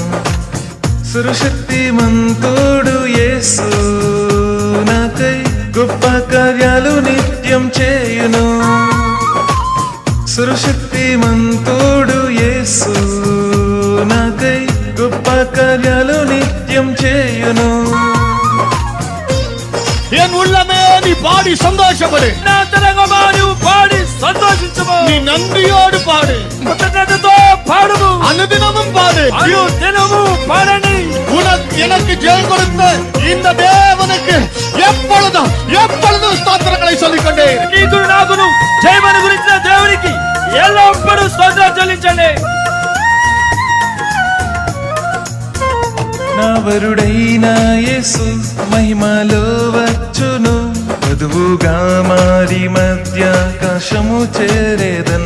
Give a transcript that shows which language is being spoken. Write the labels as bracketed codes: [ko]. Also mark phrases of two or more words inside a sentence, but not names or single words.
[te] సర్వశక్తిమంతుడు యేసు నాకై గొప్ప కార్యాలు నిత్యం చేయును. సర్వశక్తిమంతుడు యేసు నాకై గొప్ప కార్యాలు నిత్యం చేయును. [ta] என் உள்ளமே நீ பாடி சந்தோஷப்படு. [te] నా తరంగమా నీవు పాడి సంతోషించుము. [ta] நீ நன்றியோடு பாடு. [te] కృతజ్ఞతతో పాడుము. [ta] அனுதினமும் பாடு. [te] దినము పాడండి. [ta] உனக்கு எனக்கு ஜெயம் கொடுத்த இந்த தேவனுக்கு எப்பொழுதும் எப்பொழுதும் ஸ்தோத்திரங்களை சொல்லிக்கொண்டே இரு. [te] నీకును నాకును జయమని గురించిన దేవునికి ఎల్లప్పుడూ స్తోత్రాలు చెల్లించండి. నా వరుడైన యేసు మహిమలో వచ్చును, వధువుగా మారి మధ్యాకాశము చేరేదన్.